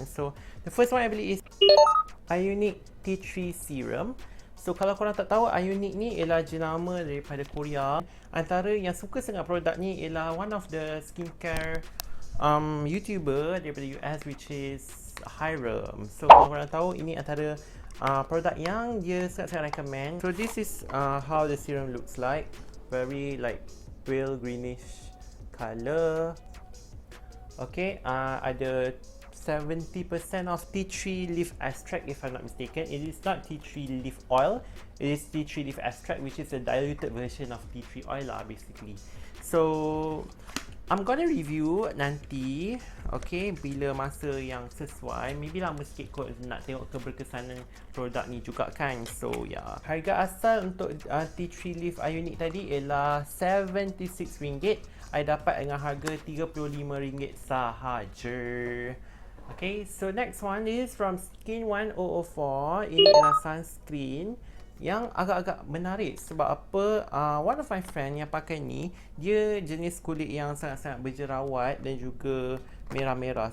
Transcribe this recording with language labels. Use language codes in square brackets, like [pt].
[en] So the first one I [ms] beli [en] is IUNIK Tea Tree Serum. [ms] So kalau korang tak tahu, IUNIK ni ialah jenama daripada Korea. Antara yang suka sangat produk ni ialah [en] one of the skincare YouTuber [ms] daripada [en] US, which is Serum. [ms] So kalau korang tahu, ini antara produk yang dia sangat-sangat recommend. [en] So this is how the serum looks like. Very like pale greenish color. Okay, [ms] ada [en] 70% of tea tree leaf extract, if I'm not mistaken. It is not tea tree leaf oil, it is tea tree leaf extract, which is a diluted version of tea tree oil lah, basically. So I'm gonna review [ms] nanti, [en] okay, [ms] bila masa yang sesuai. Maybe lama sikit kot nak tengok keberkesanan produk ni juga kan. So yeah, harga asal untuk tea tree leaf IUNIK tadi ialah RM76. I dapat dengan harga RM35 sahaja. [en] Okay, so next one is from Skin 1004. [ms] Ini adalah sunscreen yang agak-agak menarik. Sebab apa? [en] One of my friend [ms] yang pakai ni, dia jenis kulit yang sangat-sangat berjerawat dan juga merah-merah.